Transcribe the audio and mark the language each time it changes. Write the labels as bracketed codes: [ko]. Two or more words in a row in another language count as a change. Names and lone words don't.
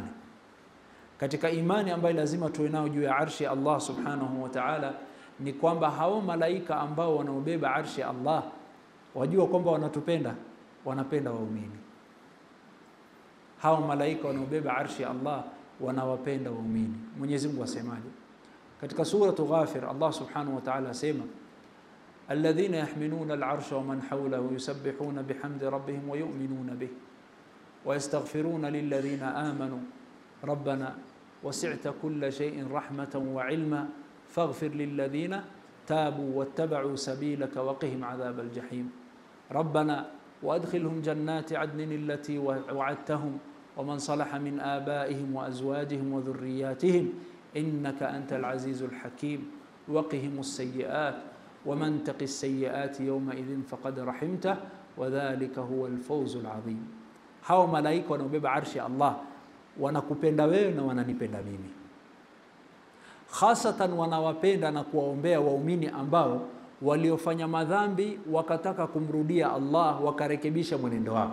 [sw] Katika imani ambayo lazima tuwe nayo juu ya arshi ya Allah [ar] سبحانه وتعالى [sw] ni kwamba hao malaika ambao wanaobeba arshi ya Allah, wajua kwamba wanatupenda, wanapenda waumini. Hao malaika wanaobeba arshi ya Allah wanawapenda waumini. Mwenyezi Mungu asemaje? Katika suratu Ghafir Allah [ar] سبحانه وتعالى asema الذين يحملون العرش ومن حوله يسبحون بحمد ربهم ويؤمنون به ويستغفرون للذين آمنوا ربنا وسعت كل شيء رحمة وعلما فاغفر للذين تابوا واتبعوا سبيلك وقهم عذاب الجحيم ربنا وأدخلهم جنات عدن التي وعدتهم ومن صلح من آبائهم وأزواجهم وذرياتهم إنك أنت العزيز الحكيم وقهم السيئات ومن تق السيئات يومئذ فقد رحمته وذلك هو الفوز العظيم. [sw] Hao malaika wanaobeba arshi ya Allah wanakupenda wewe na wananipenda mimi. Hasatan wanawapenda na kuwaombea waumini ambao waliofanya madhambi wakataka kumrudia Allah, wakarekebisha mwenendo wao.